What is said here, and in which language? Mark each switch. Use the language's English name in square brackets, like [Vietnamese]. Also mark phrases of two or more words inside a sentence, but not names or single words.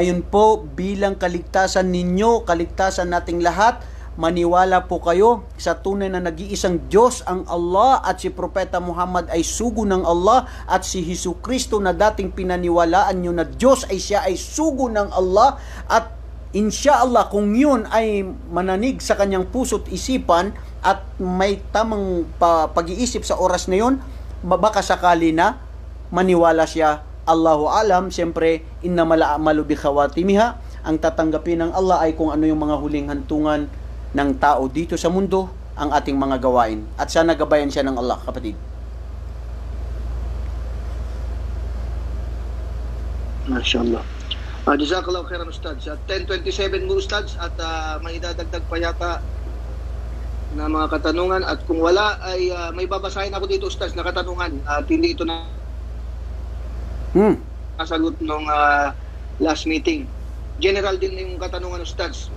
[Filipino] po, bilang kaligtasan ninyo, kaligtasan nating lahat, maniwala po kayo sa tunay na nag-iisang Diyos ang Allah at si Propeta Muhammad ay sugo ng Allah at si Jesucristo na dating pinaniwalaan nyo na Diyos ay siya ay sugo ng Allah at [Arabic] إن شاء الله [Filipino] kung yun ay mananig sa kanyang puso't isipan at may tamang pag-iisip sa oras na yun, baka sakali na maniwala siya. [Arabic] الله أعلم, siyempre إنما الأعمال بالخواتيم, [Filipino] ang tatanggapin ng Allah ay kung ano yung mga huling hantungan ng tao dito sa mundo, ang ating mga gawain. At sana gabayan siya ng Allah, kapatid. [Arabic] ما شاء الله. جزاك الله خيرا أستاذ. [Filipino] 10:27 mo Ustads at may idadagdag pa yata na mga katanungan at kung wala ay may babasahin ako dito Ustads na katanungan at hindi ito na nasagot nung [English] last meeting. [Filipino] General din yung katanungan Ustads.